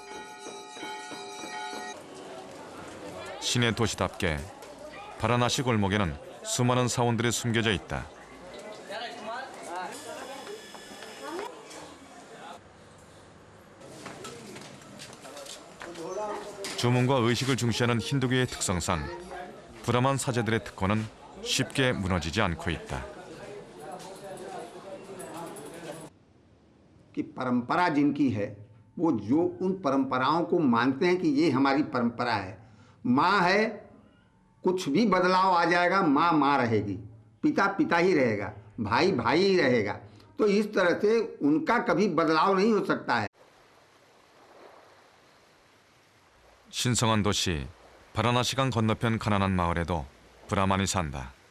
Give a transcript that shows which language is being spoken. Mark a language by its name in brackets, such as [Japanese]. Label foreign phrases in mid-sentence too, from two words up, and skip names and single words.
[Korean] 시내 도시답게 바라나시 골목에는 수많은 사원들이 숨겨져 있다. 주문과 의식을 중시하는 힌두교의 특성상 브라만 사제들의 특권은 쉽게 무너지지 않고 있다. [Hindi] कि परंपरा जिनकी है वो जो उन परंपराओं को मानते हैं कि ये हमारी परंपरा है। माँ है, कुछ भी बदलाव आ जाएगा, माँ माँ रहेगी, पिता पिता ही रहेगा, भाई भाई ही रहेगा। तो इस तरह से उनका कभी बदलाव नहीं हो सकता है। [Korean] 신성한 도시 바라나시강 건너편 가난한 마을에도 브라만이 산다.